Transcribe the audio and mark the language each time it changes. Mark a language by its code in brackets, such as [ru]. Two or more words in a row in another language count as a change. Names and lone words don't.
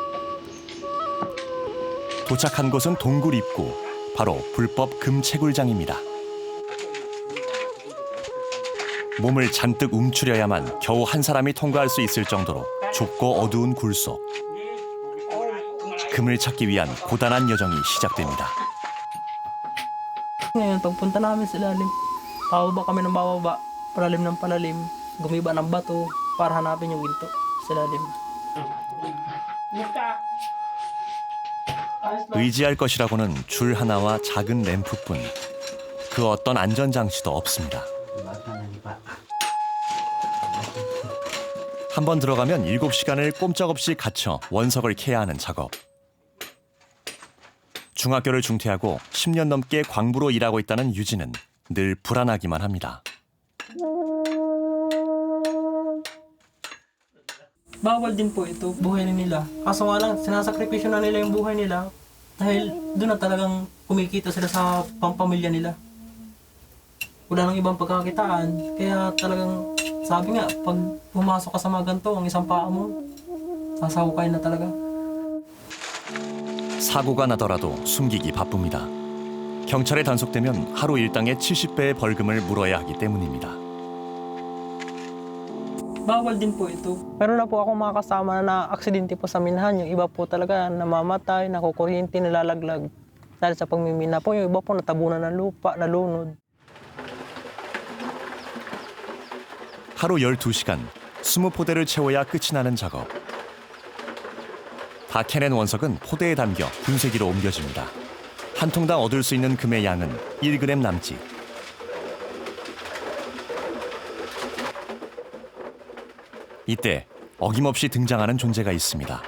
[ko] 도착한 곳은 동굴 입구, 바로 불법 금 채굴장입니다. 몸을 잔뜩 움츠려야만 겨우 한 사람이 통과할 수 있을 정도로 좁고 어두운 굴 속. 금을 찾기 위한 고단한 여정이 시작됩니다. [tl] Ngayon, pagpunta namin sa ilalim, pababa kami ng bababa, palalim ng palalim, gumiba ng bato para hanapin yung ginto sa ilalim. [ko] 의지할 것이라고는 줄 하나와 작은 램프뿐. 그 어떤 안전장치도 없습니다. 한번 들어가면 7시간을 꼼짝없이 갇혀 원석을 캐야 하는 작업. 중학교를 중퇴하고 10년 넘게 광부로 일하고 있다는 유진은 늘 불안하기만 합니다. [tl] Bawal din po ito, buhay nila. Kaso nga lang, sinasakripisyo na nila yung buhay nila dahil doon na talagang kumikita sila sa pampamilya nila. Wala nang ibang pagkakitaan, kaya talagang sabi nga, pag pumasok ka sa mga ganito, ang isang paa mo, sasahukay na talaga. [ko] 사고가 나더라도 숨기기 바쁩니다. 경찰에 단속되면 하루 일당의 70배의 벌금을 물어야 하기 때문입니다. [tl] Bawal din po ito. Meron na po ako mga kasama na aksidente po sa minahan. Yung iba po talaga namamatay, nakukuryente, nalalaglag. Dahil sa pagmimina po, yung iba po natabunan ng lupa, nalunod. [ko] 하루 12시간, 20포대를 채워야 끝이 나는 작업. 다 캐낸 원석은 포대에 담겨 분쇄기로 옮겨집니다. 한 통당 얻을 수 있는 금의 양은 1g 남짓. 이때 어김없이 등장하는 존재가 있습니다.